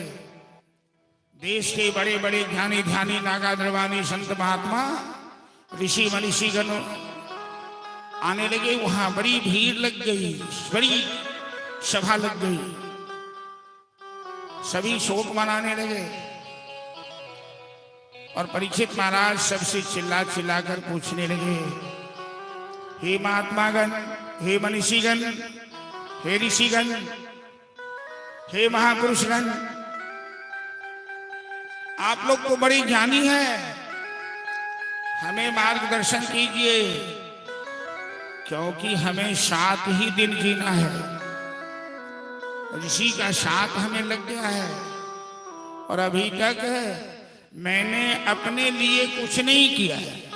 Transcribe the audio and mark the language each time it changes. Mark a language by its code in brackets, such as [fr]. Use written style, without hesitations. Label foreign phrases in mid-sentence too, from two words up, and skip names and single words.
[hi] देश के बड़े बड़े ज्ञानी ध्यानी नागा द्रवानी संत महात्मा ऋषि मनीषी गण आने लगे। वहां बड़ी भीड़ लग गई, बड़ी सभा लग गई। सभी शोक मनाने लगे और परीक्षित महाराज सबसे चिल्ला चिल्लाकर पूछने लगे, हे महात्मागण, हे मनीषीगण, हे ऋषिगण, हे महापुरुषगण, आप लोग तो बड़े ज्ञानी हैं, हमें मार्गदर्शन कीजिए, क्योंकि हमें 7 ही दिन जीना है। ऋषि का 7 हमें लग गया है और अभी तक मैंने अपने लिए कुछ नहीं किया है।